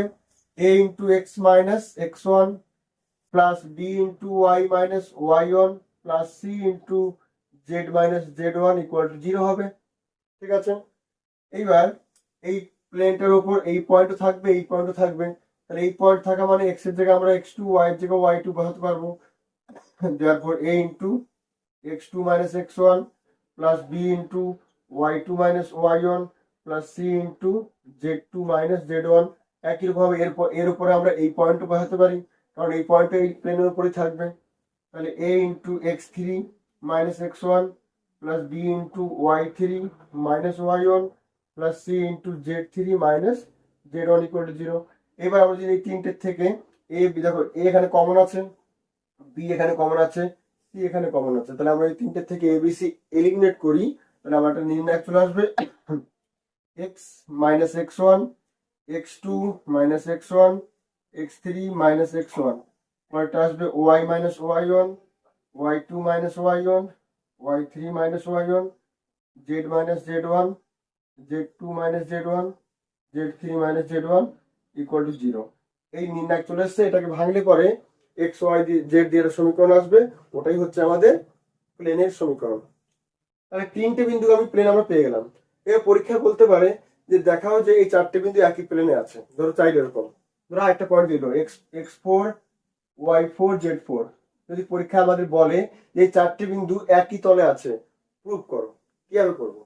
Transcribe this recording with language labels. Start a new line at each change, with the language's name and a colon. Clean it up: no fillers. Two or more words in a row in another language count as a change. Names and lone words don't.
English: a into x minus x one plus b into y minus y one plus c into z minus z one equal to 0
Bangla: হবে, ঠিক আছে? এইবার এই প্লেনটার উপর এই পয়েন্টও থাকবে, এই পয়েন্টও থাকবে। তাহলে এই পয়েন্ট থাকা মানে এক্স এর জায়গায় আমরা x2, ওয়াই এর জায়গায় y2 বসাতে পারবো।
English: therefore a into x2 minus x1 plus b into y2 minus y1 plus c into z2 minus z1।
Bangla: একই রকম এর উপরে আমরা এই পয়েন্টও বসাতে পারি, কারণ এই পয়েন্ট এই প্লেনের উপরে থাকবে।
English: তাহলে a into x3 minus x1 plus b into y3 minus y1 plus c into z3 minus z1 equal to 0।
Bangla: এবার আমরা যদি এই তিনটের থেকে a দেখো a এখানে কমন আছে, b এখানে কমন আছে, c এখানে কমন আছে, তাহলে আমরা এই তিনটের থেকে a b c এলিমিনেট করি, তাহলে আমার একটা নির্ণায়ক চলে আসবে
English: x minus x1 x2 minus x1 x3 minus x1,
Bangla: পরেরটা আসবে
English: y minus y1 y2 minus y1 y3 minus y1 z minus z1 z2 minus z1 z3 minus z1 equal to 0।
Bangla: এই নির্ণায়ক চলে এসছে, এটাকে ভাঙলে পরে x y z দিয়ে সমীকরণ আসবে, ওটাই হচ্ছে আমাদের প্লেনের সমীকরণ। তাহলে তিনটে বিন্দু আমি প্লেন আমরা পেয়ে গেলাম। এবার পরীক্ষা বলতে পারে যে দেখাও যে এই চারটে বিন্দু একই প্লেনে আছে, ধরো চাইলে এরকম, ধরো একটা পয়েন্ট দিল x4 y4 z4, যদি পরীক্ষা আমাদের বলে যে এই চারটে বিন্দু একই তলে আছে, প্রুভ করো, কিভাবে করবো?